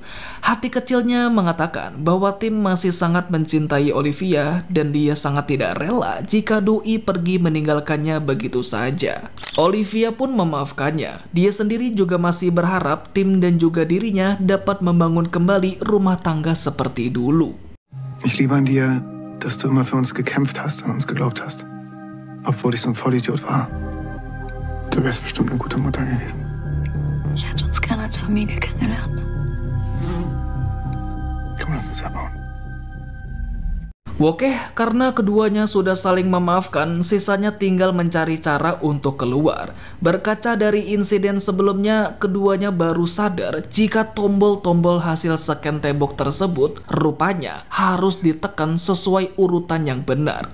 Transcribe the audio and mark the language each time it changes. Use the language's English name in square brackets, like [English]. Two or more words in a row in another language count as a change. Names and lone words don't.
[Indonesian] Hati kecilnya mengatakan bahwa Tim masih sangat mencintai Olivia dan dia sangat tidak rela jika Doi pergi meninggalkannya begitu saja. Olivia pun memaafkannya. Dia sendiri juga masih berharap Tim dan juga dirinya dapat membangun kembali rumah tangga seperti dulu. [German] Ich liebe an dir, dass du immer für uns gekämpft hast und uns geglaubt hast. Obwohl ich so ein Vollidiot war. Du wärst bestimmt eine gute Mutter gewesen. Ich hätte uns gerne als Familie kennengelernt. Komm, lass uns abhauen. [Indonesian] Oke, karena keduanya sudah saling memaafkan, sisanya tinggal mencari cara untuk keluar. Berkaca dari insiden sebelumnya, keduanya baru sadar jika tombol-tombol hasil scan tembok tersebut rupanya harus ditekan sesuai urutan yang benar.